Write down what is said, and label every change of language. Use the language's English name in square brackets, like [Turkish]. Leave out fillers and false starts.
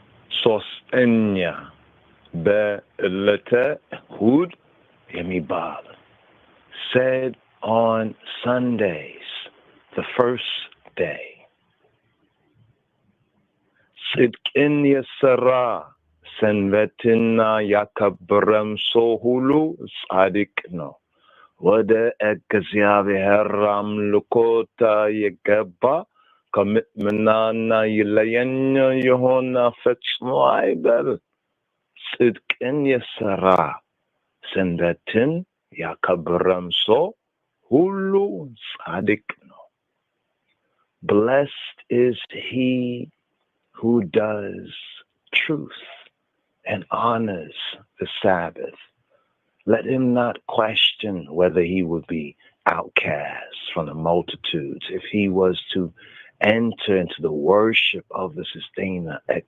[Amharic] ሶስተኛ በዕለተ እሑድ የሚባል [English] said on Sundays, the first day. [Amharic] ጽድቅን የሠራ ሰንበትና ያከበረም ሰው ሁሉ ጻድቅ ነው። ወደ እግዚአብሔር አምልኮት የገባ ከምእመናን ይለየኝ የሆነ ፈጽሞ አይበል። ጽድቅን የሠራ ሰንበትን ያከበረም ሰው Hulun Sadikno. [English] Blessed is he who does truth and honors the Sabbath. Let him not question whether he would be outcast from the multitudes if he was to enter into the worship of the sustainer.